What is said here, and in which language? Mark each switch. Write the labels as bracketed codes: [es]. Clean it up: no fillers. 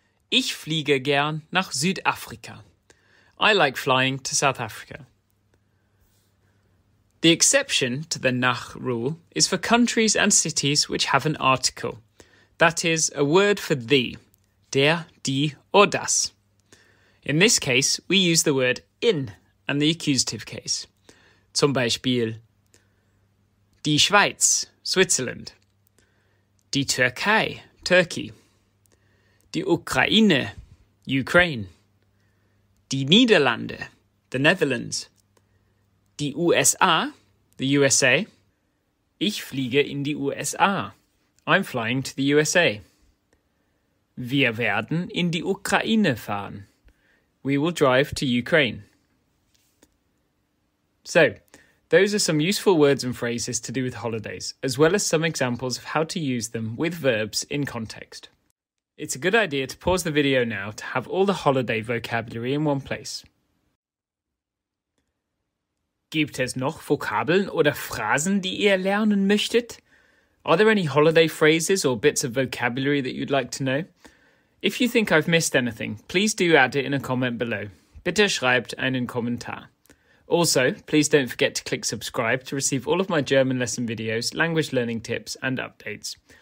[de] Ich fliege gern nach Südafrika. [en] I like flying to South Africa. The exception to the nach rule is for countries and cities which have an article. That is, a word for the, der, die, or das. In this case, we use the word in and the accusative case. [de] Zum Beispiel, die Schweiz, Switzerland. Die Türkei, [en] Turkey. [de] Die Ukraine, Ukraine. Die Niederlande, [en] the Netherlands. [de] Die USA, the USA. Ich fliege in die USA. [en] I'm flying to the USA. [de] Wir werden in die Ukraine fahren. [en] We will drive to Ukraine. So, those are some useful words and phrases to do with holidays, as well as some examples of how to use them with verbs in context. It's a good idea to pause the video now to have all the holiday vocabulary in one place. [de] Gibt es noch Vokabeln oder Phrasen, die ihr lernen möchtet? [en] Are there any holiday phrases or bits of vocabulary that you'd like to know? If you think I've missed anything, please do add it in a comment below. [de] Bitte schreibt einen Kommentar. [en] Also, please don't forget to click subscribe to receive all of my German lesson videos, language learning tips and updates.